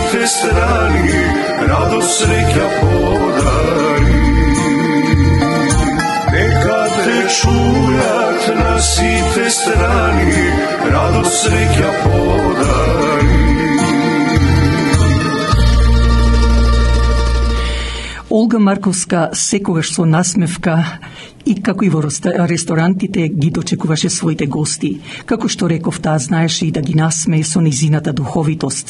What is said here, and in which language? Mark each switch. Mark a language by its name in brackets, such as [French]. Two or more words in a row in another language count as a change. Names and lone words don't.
[Macedonian] страни, радост среќа подари. Нека те чујат на сите страни, радост среќа подари. Олга Марковска секогаш со насмевка и како и во ресторантите ги дочекуваше своите гости. Како што реков, таа знаеше и да ги насмее со низината духовитост.